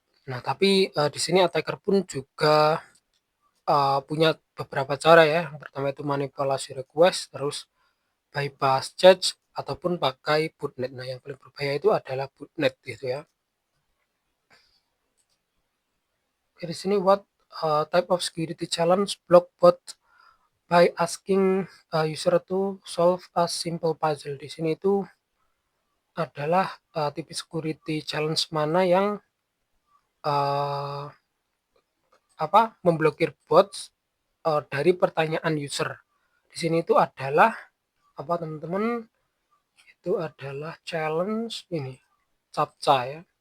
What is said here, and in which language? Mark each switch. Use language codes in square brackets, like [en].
[id] Nah, tapi di sini attacker pun juga punya beberapa cara ya. Yang pertama itu manipulasi request, terus bypass cache, ataupun pakai botnet. Nah, yang paling berbahaya itu adalah botnet gitu ya. Oke, di sini [en] what type of security challenge block bot by asking user to solve a simple puzzle. [id] Di sini itu adalah tipe security challenge mana yang uh, memblokir bots dari pertanyaan user. Di sini itu adalah apa teman-teman? Itu adalah challenge ini captcha ya.